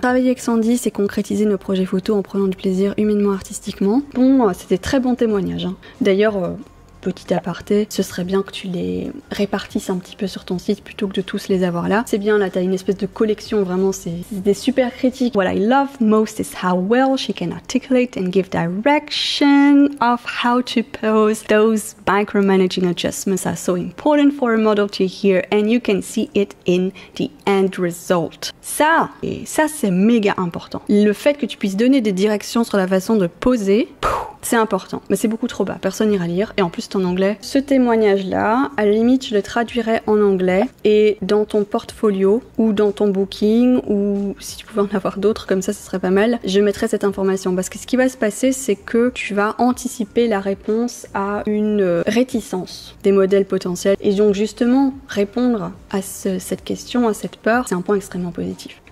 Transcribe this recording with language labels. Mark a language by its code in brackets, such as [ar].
[fr] Travailler avec Sandy, c'est concrétiser nos projets photos en prenant du plaisir humainement, artistiquement. Bon, c'était très bon témoignage, hein. D'ailleurs, petit aparté, ce serait bien que tu les répartisses un petit peu sur ton site plutôt que de tous les avoir là. C'est bien, là t'as une espèce de collection, vraiment c'est des super critiques. [en] What I love most is how well she can articulate and give direction of how to pose. Those micromanaging adjustments are so important for a model to hear and you can see it in the end result. [fr] Ça c'est méga important. Le fait que tu puisses donner des directions sur la façon de poser, c'est important, mais c'est beaucoup trop bas, personne n'ira lire, et en plus c'est en anglais. Ce témoignage-là, à la limite, je le traduirais en anglais, et dans ton portfolio, ou dans ton booking, ou si tu pouvais en avoir d'autres comme ça, ce serait pas mal, je mettrais cette information, parce que ce qui va se passer, c'est que tu vas anticiper la réponse à une réticence des modèles potentiels, et donc justement, répondre à cette question, à cette peur, c'est un point extrêmement positif.